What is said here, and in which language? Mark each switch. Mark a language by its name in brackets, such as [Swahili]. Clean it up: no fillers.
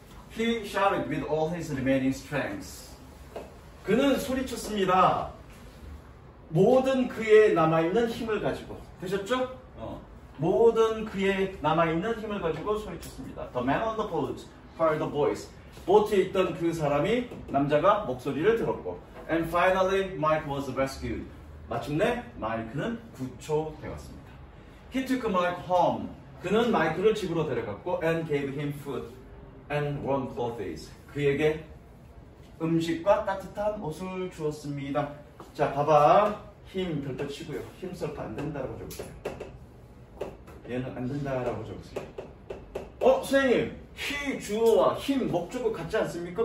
[English] He shouted with all his remaining strength. [Korean] 그는 소리쳤습니다. 모든 그의 남아있는 힘을 가지고. 되셨죠? 모든 그의 남아있는 힘을 가지고 소리쳤습니다. [English] The man on the boat heard the voice. [Korean] 보트에 있던 그 사람이, 남자가 목소리를 들었고. [English] And finally, Mike was rescued. [Korean] 마침내 마이크는 구조되었습니다. [English] He took Mike home. [Korean] 그는 마이크를 집으로 데려갔고 [English] and gave him food and warm clothes. [Korean] 그에게 음식과 따뜻한 옷을 주었습니다. 자, 봐봐. 힘 별표 치고요. 힘 썰프 안 된다라고 적으세요. 얘는 안 된다라고 적으세요. 선생님, he 주어와 힘 목적어 같지 않습니까?